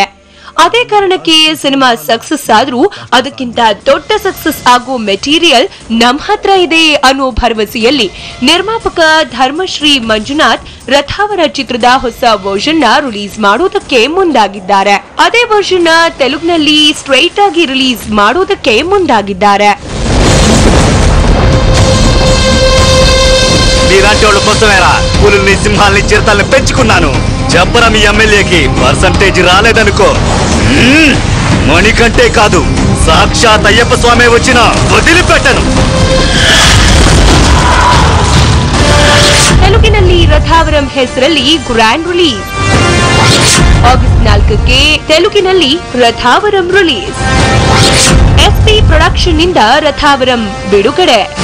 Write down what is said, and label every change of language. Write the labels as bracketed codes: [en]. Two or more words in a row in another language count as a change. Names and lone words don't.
[kn] ಅದೇ ಕಾರಣಕ್ಕೆ ಸಿನಿಮಾ ಸಕ್ಸಸ್ ಆದ್ರೂ ಅದಕ್ಕಿಂತ ದೊಡ್ಡ ಸಕ್ಸಸ್ ಆಗೋ ಮೆಟೀರಿಯಲ್ ನಮ್ಮ ಹತ್ರ ಇದೆ ಅನ್ನೋ ಭರವಸೆಯಲ್ಲಿ ನಿರ್ಮಾಪಕ ಧರ್ಮಶ್ರೀ ಮಂಜುನಾಥ್ ರಥಾವರ ಚಿತ್ರದ ಹೊಸ ವರ್ಷನ್ ರಿಲೀಸ್ ಮಾಡೋದಕ್ಕೆ ಮುಂದಾಗಿದ್ದಾರೆ. ಅದೇ ವರ್ಷನ್ ತೆಲುಗಿನಲ್ಲಿ ಸ್ಟ್ರೈಟ್ ಆಗಿ ರಿಲೀಸ್ ಮಾಡೋದಕ್ಕೆ ಮುಂದಾಗಿದ್ದಾರೆ. [te] మీలాంటి వాళ్ళు కోసమేరా పులుల్ని సింహాల్ని చిరతల్ని పెంచుకున్నాను. చెప్పరా మీ ఎమ్మెల్యేకి పర్సంటేజ్ రాలేదనుకో, మణికంటే కాదు సాక్షాత్ అయ్యప్ప స్వామి వచ్చినా వదిలిపెట్టను. [kn] ತೆಲುಗಿನಲ್ಲಿ ರಥಾವರಂ ಹೆಸರಲ್ಲಿ [en] grand release. [kn] ಆಗಸ್ಟ್ 4ಕ್ಕೆ ತೆಲುಗಿನಲ್ಲಿ ರಥಾವರಂ ರಿಲೀಸ್. ಎಸ್ಪಿ ಪ್ರೊಡಕ್ಷನ್ ನಿಂದ ರಥಾವರಂ ಬಿಡುಗಡೆ.